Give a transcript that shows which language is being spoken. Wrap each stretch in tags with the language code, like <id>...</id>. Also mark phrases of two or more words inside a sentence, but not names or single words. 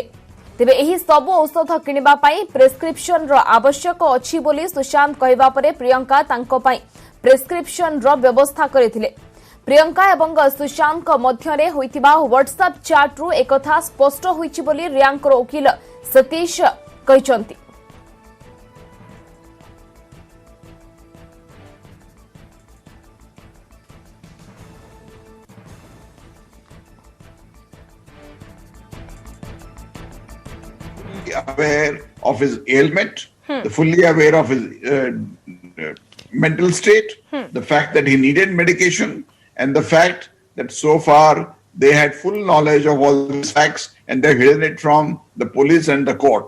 <or>ତେବେ ଏହି ସବୁ ଔଷଧ କିଣିବା ପାଇଁ ପ୍ରେସକ୍ରିପସନ ର ଆବଶ୍ୟକ ଅଛି ବୋଲି ସୁଶାନ୍ତ କହିବା ପରେ ପ୍ରିୟଙ୍କା ତାଙ୍କ ପାଇଁ ପ୍ରେସକ୍ରିପସନ ର ବ୍ୟବସ୍ଥା କରିଥିଲେ। ପ୍ରିୟଙ୍କା ଏବଂ ସୁଶାନ୍ତ ଙ୍କ ମଧ୍ୟରେ ହୋଇଥିବା</or> <en>WhatsApp chat</en> <or>ରୁ ଏକଥା ସ୍ପଷ୍ଟ ହୋଇଛି ବୋଲି ରିୟାଙ୍କର ଓକିଲ ସତୀଶ କହିଛନ୍ତି।</or> <en>Aware of his ailment, fully aware of his mental state, the fact that he needed medication, and the fact that so far they had full knowledge of all these facts and they've hidden it from the police and the court.</en>